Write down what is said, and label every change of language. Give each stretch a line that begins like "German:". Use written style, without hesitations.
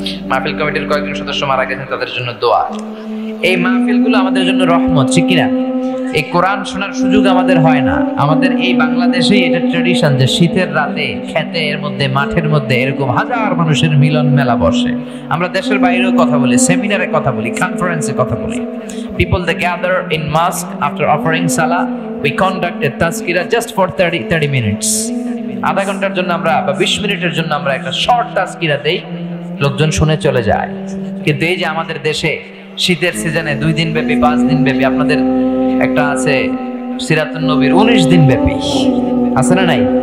Bangla: মাহফিল কমিটির কয়েকজন সদস্য মারা গেছেন, তাদের জন্য দোয়া। এই মাহফিলগুলো আমাদের জন্য রহমত, ঠিক কিনা? এই কোরআন শোনার সুযোগ আমাদের হয় না। আমাদের এই বাংলাদেশেই এটা ট্র্যাডিশন যে শীতের রাতে ক্ষেতের মধ্যে, মাঠের মধ্যে এরকম হাজার মানুষের মিলন মেলা বসে। আমরা দেশের বাইরেও কথা বলি, সেমিনারে কথা বলি, কনফারেন্সে কথা বলি।
English: People they gather in mosque after offering salah. We conduct a tazkirah just for 30 minutes.
Bangla: আধা ঘন্টার জন্য আমরা বা 20 মিনিটের জন্য আমরা একটা শর্ট তাজকিরা দেই, লোকজন শুনে চলে যায়। কিন্তু এই যে আমাদের দেশে শীতের সিজনে 2 দিন ব্যাপী, 5 দিন ব্যাপী, আপনাদের একটা আছে সিরাতুন নবীর 19 দিন ব্যাপী, আছে না নাই?